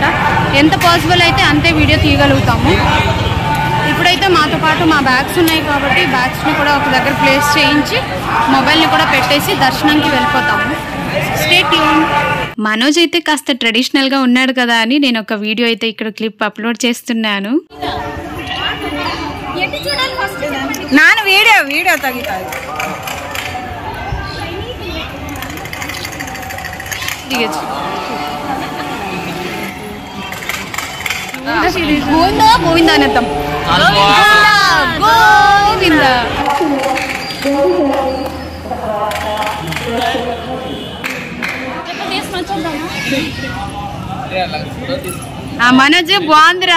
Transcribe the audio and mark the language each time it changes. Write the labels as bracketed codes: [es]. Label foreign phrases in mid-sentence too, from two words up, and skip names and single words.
[te] ఎంత పాసిబుల్ అయితే అంతే వీడియో తీయగలుగుతాము. ఇప్పుడైతే మాతో పాటు మా బ్యాగ్స్ ఉన్నాయి కాబట్టి బ్యాగ్స్ని కూడా ఒక దగ్గర ప్లేస్ చేయించి మొబైల్ని కూడా పెట్టేసి దర్శనంకి వెళ్ళిపోతాము. [en] Stay tuned. [te] మనోజ్ అయితే కాస్త ట్రెడిషనల్గా ఉన్నాడు కదా అని నేను ఒక వీడియో అయితే ఇక్కడ క్లిప్ అప్లోడ్ చేస్తున్నాను. [kn] ನಾನು ವಿಡಿಯೋ ತೆಗಿತಾ [te] గోవిందా గోవిందా అనేద్దాం. గోవిందా. మనోజ్ బాగుందిరా.